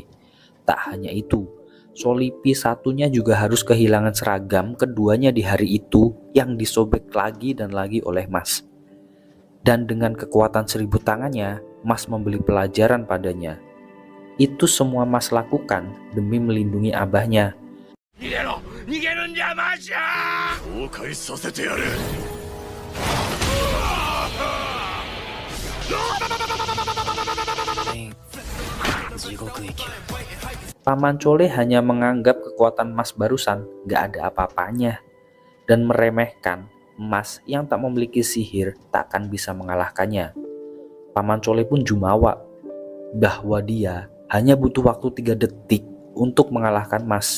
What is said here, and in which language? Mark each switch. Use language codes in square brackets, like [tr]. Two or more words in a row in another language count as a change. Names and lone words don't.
[id] Tak hanya itu, Solipi satunya juga harus kehilangan seragam keduanya di hari itu yang disobek lagi dan lagi oleh Mas. Dan dengan kekuatan 1000 tangannya, Mas membeli pelajaran padanya. Itu semua Mas lakukan demi melindungi Abahnya. [ja] 逃げろ。逃げるんじゃマシャ。崩壊させてやる。地獄行き [id] Paman Cole hanya menganggap kekuatan Mas barusan gak ada apa-apanya dan meremehkan Mas yang tak memiliki sihir takkan bisa mengalahkannya. Paman Cole pun jumawa bahwa dia hanya butuh waktu 3 detik untuk mengalahkan Mas.